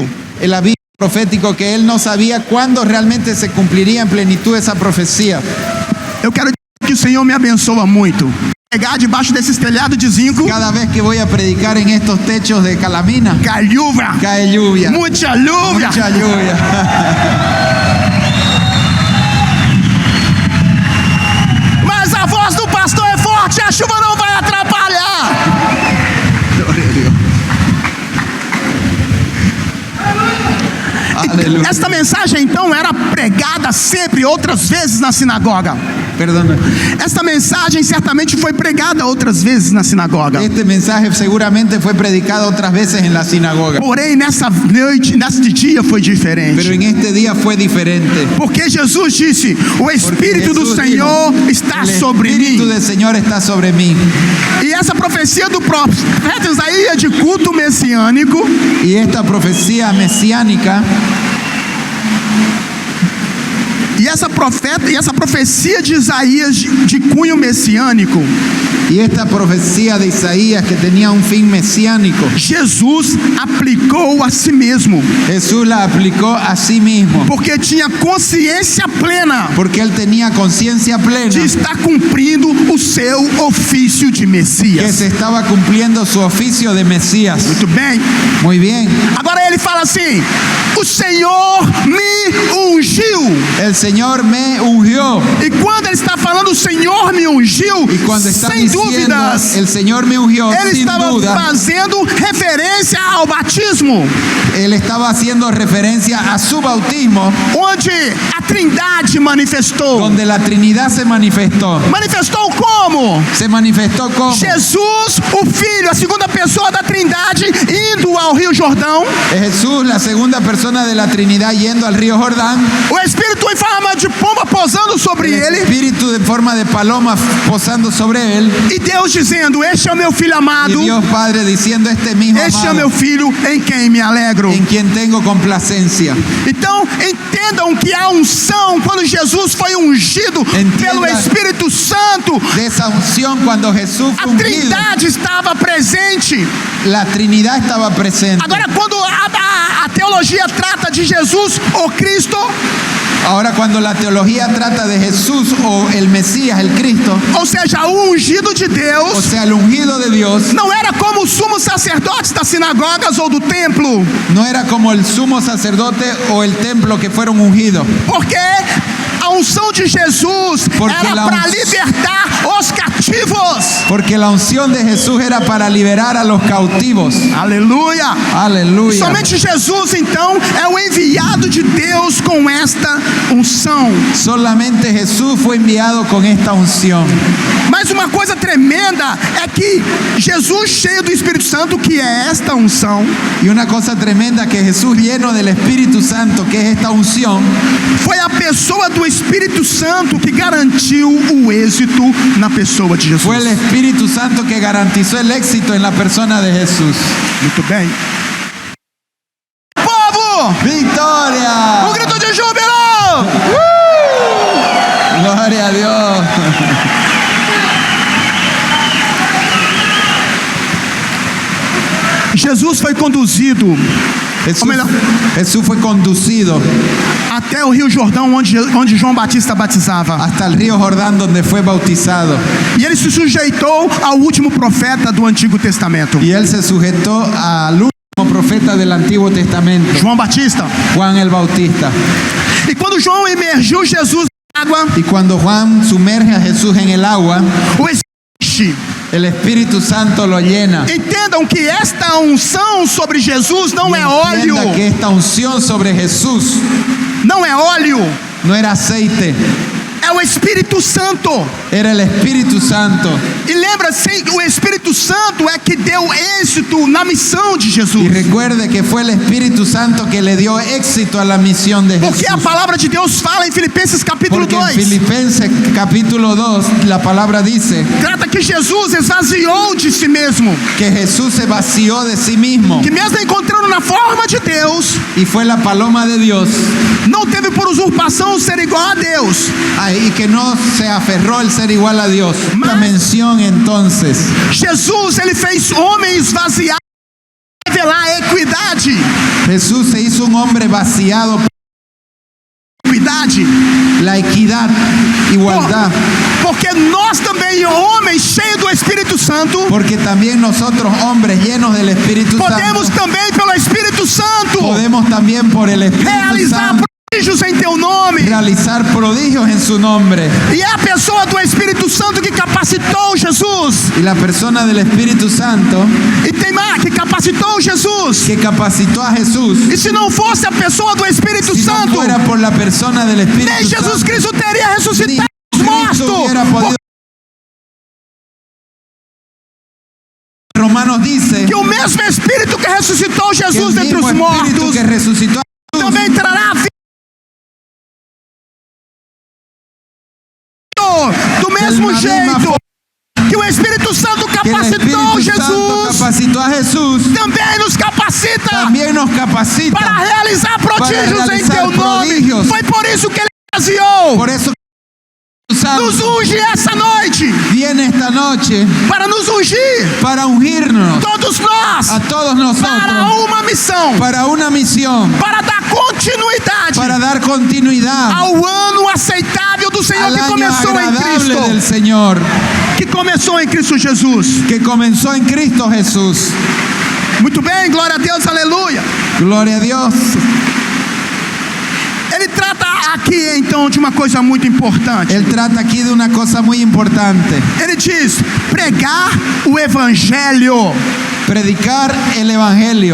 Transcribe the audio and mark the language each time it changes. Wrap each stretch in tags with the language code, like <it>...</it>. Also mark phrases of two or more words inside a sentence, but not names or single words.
<es>el aviso profético, que él no sabía cuándo realmente se cumpliría en plenitud esa profecía.</es> <pt>Eu quero dizer que o Senhor me abençoa muito. Pegar debaixo desses telhados de zinco,</pt> <es>Cada vez que voy a predicar en estos techos de calamina,</es> <pt>cai lluvia,</pt> <es>cae lluvia,</es> <pt>muita lluvia.</pt> <es>mucha lluvia.</es> <pt>Mas a voz do pastor é forte, a chuva não vai atrapalhar.</pt> <es>Gloria a Dios. Aleluya.</es> <pt>Esta mensagem então era pregada sempre, outras vezes na sinagoga.</pt> <es>Perdona.</es> <pt>Esta mensagem certamente foi pregada outras vezes na sinagoga.</pt> <es>Este mensaje seguramente fue predicado otras veces en la sinagoga,</es> <pt>Porém, nessa noite, neste dia foi</pt> <es>pero</es> <pt>diferente.</pt> <es>en este día fue diferente.</es> <pt>Porque Jesus disse: o</pt> <es>Porque</es> <pt>Espírito do</pt> <es>Jesús</es> <pt>Senhor</pt> <es>dijo:</es> <pt>está</pt> <es>el</es> <pt>sobre</pt> <es>Espíritu</es> <pt>mim.</pt> <es>del Señor está sobre mí.</es> <pt>E essa profecia do profeta Isaías de culto messiânico</pt> <es>Y esta profecía mesiánica,</es> <pt>e essa profecia de Isaías de cunho messiânico,</pt> <es>y esta profecía de Isaías que tenía un fin mesiánico,</es> <pt>Jesus aplicou a si mesmo,</pt> <es>Jesús la aplicó a sí mismo,</es> <pt>porque tinha consciência plena</pt> <es>porque él tenía conciencia plena</es> <pt>de estar cumprindo o seu ofício de</pt> <es>que</es> <pt>Messias.</pt> <es>se estaba cumpliendo su oficio de Mesías.</es> <pt>Muito bem.</pt> <es>Muy bien.</es> <pt>Agora ele fala assim: o Senhor me ungiu.</pt> <es>El Señor me ungió.</es> <pt>E quando ele está falando o Senhor me ungiu,</pt> <es>Y cuando está</es> <pt>sem</pt> <es>diciendo</es> <pt>dúvidas,</pt> <es>el Señor me ungió,</es> <pt>ele</pt> <es>sin</es> <pt>estava</pt> <es>duda,</es> <pt>fazendo referência ao batismo,</pt> <es>él estaba haciendo referencia a su bautismo,</es> <pt>onde a Trindade manifestou.</pt> <es>donde la Trinidad se manifestó.</es> <pt>Manifestou como?</pt> <es>Se manifestó como</es> <pt>Jesus, o Filho, a segunda pessoa da Trindade, indo ao Rio Jordão.</pt> <es>Jesús, la segunda persona de la Trinidad, yendo al río Jordán.</es> <pt>O Espírito em forma de pomba posando sobre</pt> <es>El</es> <pt>ele.</pt> <es>Espíritu de forma de paloma posando sobre él.</es> <pt>E Deus dizendo: este é o meu Filho</pt> <es>Y</es> <pt>amado,</pt> <es>Dios Padre diciendo: este mismo</es> <pt>este é o meu</pt> <es>amado,</es> <pt>Filho em quem me alegro.</pt> <es>en quien tengo complacencia.</es> <pt>Então, entendam que a unção, quando Jesus foi ungido pelo</pt> <es>Entenda</es> <pt>Espírito Santo,</pt> <es>de esa unción, cuando Jesús</es> <pt>a</pt> <es>fue ungido,</es> <pt>Trindade estava presente.</pt> <es>la Trinidad estaba presente.</es> <pt>Agora, quando a teologia trata de Jesus, o Cristo,</pt> <es>Ahora, cuando la teología trata de Jesús o el Mesías, el Cristo,</es> <pt>ou seja, o ungido de</pt> <es>o</es> <pt>Deus,</pt> <es>sea, el ungido de Dios,</es> <pt>não era como os sumos sacerdotes das sinagogas ou do templo,</pt> <es>no era como el sumo sacerdote o el templo que fueron ungidos.</es> <pt>porque a unção de Jesus</pt> <es>Porque</es> <pt>era</pt> <es>la</es> <pt>para unção- libertar os cativos.</pt> <es>Porque la unción de Jesús era para liberar a los cautivos.</es> <pt>Aleluia!</pt> <es>Aleluya.</es> <pt>Somente Jesus, então, é o enviado de Deus com esta unção.</pt> <es>Solamente Jesús fue enviado con esta unción.</es> <pt>Mas uma coisa tremenda é que Jesus, cheio do Espírito Santo, que é esta unção,</pt> <es>Y una cosa tremenda, que Jesús, lleno del Espíritu Santo, que es esta unción,</es> <pt>foi a pessoa do Espírito Santo que garantiu o êxito na pessoa de Jesus.</pt> <es>fue el Espíritu Santo que garantizó el éxito en la persona de Jesús.</es> <pt>Muito bem. Povo!</pt> <es>¡Victoria!</es> <pt>Um grito de júbilo!</pt> <es>Gloria Gloria a Dios.</es> <pt>Jesus foi conduzido,</pt> <es>Jesús,</es> <pt>ou melhor,</pt> <es>Jesús fue conducido</es> <pt>até o Rio Jordão, onde João Batista batizava.</pt> <es>hasta el río Jordán donde fue bautizado.</es> <pt>E ele se sujeitou ao último profeta do Antigo Testamento,</pt> <es>Y él se sujetó al último profeta del Antiguo Testamento,</es> <pt>João Batista.</pt> <es>Juan el Bautista.</es> <pt>E quando João emergiu Jesus na água,</pt> <es>Y cuando Juan sumerge a Jesús en el agua,</es> <pt>o Espírito,</pt> <es>el Espíritu Santo lo llena.</es> <pt>entendam que esta unção sobre Jesus não é óleo,</pt> <es>Entienda que esta unción sobre Jesús</es> <pt>não é óleo,</pt> <es>no era aceite,</es> <pt>é o Espírito Santo.</pt> <es>era el Espíritu Santo.</es> <pt>E lembra-se, o Espírito Santo é que deu êxito na missão de Jesus.</pt> <es>Y recuerde que fue el Espíritu Santo que le dio éxito a la misión de</es> <pt>Porque a</pt> <es>Jesús.</es> <pt>palavra de Deus fala em Filipenses capítulo</pt> <es>Porque en 2, Filipenses capítulo 2 la palabra dice</es> <pt>trata que Jesus esvaziou de si mesmo,</pt> <es>que Jesús se vació de sí mismo</es> <pt>que mesmo encontrando na forma de Deus,</pt> <es>y fue la paloma de Dios,</es> <pt>não teve por usurpação ser igual a Deus,</pt> <es>y que no se aferró el ser igual a Dios. La mención entonces,</es> <pt>Jesus, ele fez homem esvaziado para revelar a equidade.</pt> <es>Jesús se hizo un hombre vaciado,</es> <pt>Equidade.</pt> <es>la equidad, igualdad,</es> <pt>Porque nós também, homens cheios do Espírito Santo,</pt> <es>porque también nosotros hombres llenos del Espíritu</es> <pt>podemos</pt> <es>Santo</es> <pt>também pelo Espírito Santo</pt> <es>podemos también por el Espíritu</es> <pt>realizar</pt> <es>Santo</es> <pt>prodígios em teu nome.</pt> <es>realizar prodigios en su nombre.</es> <pt>E é a pessoa do Espírito Santo que capacitou Jesus.</pt> <es>Y la persona del Espíritu Santo</es> <pt>E tem mais, que capacitou Jesus.</pt> <es>que capacitó a Jesús,</es> <pt>E se não fosse a pessoa do Espírito</pt> <es>si no</es> <pt>Santo,</pt> <es>fuera por la persona del</es> <pt>nem</pt> <es>Espíritu</es> <pt>Jesus</pt> <es>Santo,</es> <pt>Cristo teria</pt> <es>ni</es> <pt>ressuscitado os</pt> <es>Cristo hubiera</es> <pt>mortos.</pt> <es>podido. Romanos dice</es> <pt>Que o mesmo Espírito que ressuscitou</pt> <es>que el</es> <pt>Jesus dentre</pt> <es>mismo</es> <pt>os</pt> <es>Espíritu</es> <pt>mortos</pt> <es>que resucitó a Jesús</es> <pt>também trará a vida. Do mesmo mesma jeito que o Espírito Santo</pt> <es>que el</es> <pt>capacitou</pt> <es>Espíritu Santo</es> <pt>Jesus,</pt> <es>capacitó a Jesús,</es> <pt>também nos capacita</pt> <es>también nos capacita.</es> <pt>para realizar prodígios em</pt> <es>realizar</es> <pt>teu nome.</pt> <es>prodígios.</es> <pt>Foi por isso que ele esvaziou.</pt> <es>Por eso el Espíritu</es> <pt>Nos</pt> <es>Santo</es> <pt>unge essa noite</pt> <es>viene esta noche</es> <pt>para nos ungir,</pt> <es>para ungirnos</es> <pt>todos nós,</pt> <es>a todos</es> <pt>para</pt> <es>nosotros</es> <pt>uma missão,</pt> <es>para una misión,</es> <pt>para dar continuidade</pt> <es>para dar continuidad</es> <pt>ao ano aceitável do Senhor</pt> <es>al</es> <pt>que</pt> <es>año</es> <pt>começou em</pt> <es>agradable del</es> <pt>Cristo,</pt> <es>Señor,</es> <pt>que começou em Cristo Jesus.</pt> <es>que comenzó en Cristo Jesús.</es> <pt>Muito bem, glória a Deus, aleluia.</pt> <es>Gloria a Dios.</es> <pt>Ele trata aqui então de uma coisa muito importante.</pt> <es>Él trata aquí de una cosa muy importante.</es> <pt>Ele diz: pregar o evangelho.</pt> <es>Predicar el Evangelio.</es>